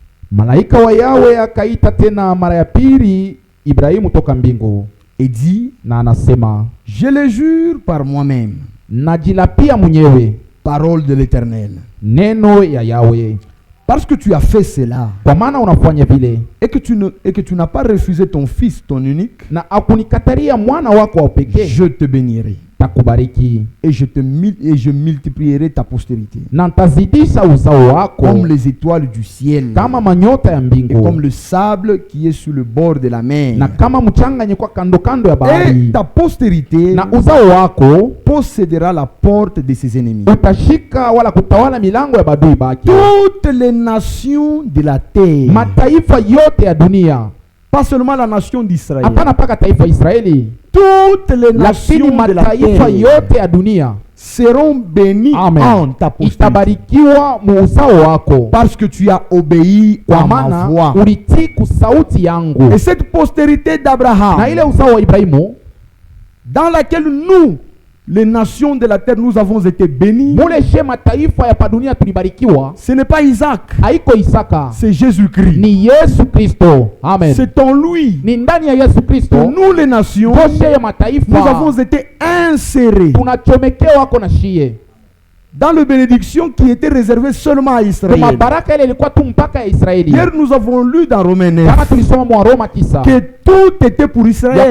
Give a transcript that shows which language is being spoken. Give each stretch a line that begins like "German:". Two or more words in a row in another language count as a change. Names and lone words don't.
French: Et dit, je le jure par moi-même, parole de l'Éternel, Parce que tu as fait cela.
Swahili: Kwa maana unafanya vile.
French: Et que tu n'as pas refusé ton fils, ton unique.
Swahili: Na akunikataria mwana wako wa pekee.
French: Je te bénirai.
Swahili: Takubariki.
French: Et je multiplierai ta postérité.
Swahili: Na ntazidisha uzao wako.
French: Comme les étoiles du ciel.
Swahili: Kama manyota ya mbingu.
French: Et comme le sable qui est sur le bord de la mer.
Swahili: Na kama mchanga nyekwa kando kando ya bahari.
French: Et ta postérité
Swahili: na uzao wako
French: possédera la porte de ses ennemis.
Swahili: Utashika wala kutawala milango ya badui baki.
French: Toutes les nations de la terre.
Swahili: Mataifa yote ya dunia.
French: Pas seulement la nation d'Israël.
Swahili: Hapana paka taifa Israeli.
French: Toutes les nations de la
Swahili: mataifa
French: terre
Swahili: yote ya dunia
French: seront bénies en ta postérité.
Swahili: Itabarikiwa mu uzao wako.
French: Parce que tu as obéi à ma voix.
Swahili: Ulitii kusauti yangu.
French: Et cette postérité d'Abraham,
Swahili: na ile uzao wa Ibrahimu,
French: dans laquelle nous, les nations de la terre, nous avons été bénis. Ce n'est pas Isaac, c'est Jésus-Christ.
Swahili: Ni Yesu Kristo. Amen.
French: C'est en lui
Swahili: ni ndani ya Yesu Kristo
French: que nous les nations, nous avons été insérés dans la bénédiction qui était réservée seulement à Israël. Hier nous avons lu dans Romains 9 que tout était pour Israël.